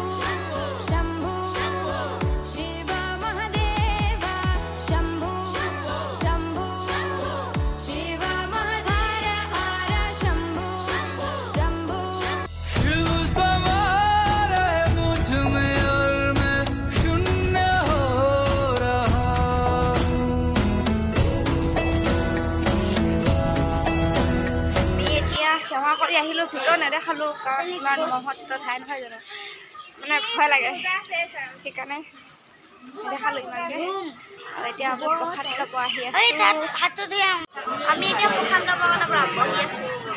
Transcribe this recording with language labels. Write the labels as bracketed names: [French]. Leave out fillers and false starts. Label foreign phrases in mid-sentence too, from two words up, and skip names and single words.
[Hindi] शंभु शिव महादेव शंभु शंभु शिव महादेव हर शंभु शंभु शिव सवार है मुझ में और मैं शून्य हो रहा [Assamese] আমি এতিয়া সেৱা কৰি আহিলোঁ ভিতৰত নেদেখালোঁ কাৰণ ইমান মহত্ব ঠাই নহয় জানো মানে ভয় লাগে সেইকাৰণে নেদেখালোঁ ইমানকৈ আৰু এতিয়া আমি প্ৰসাদ ল'ব আহি আছোঁ আমি এতিয়া প্ৰসাদ ল'ব কাৰণে বহি আছোঁ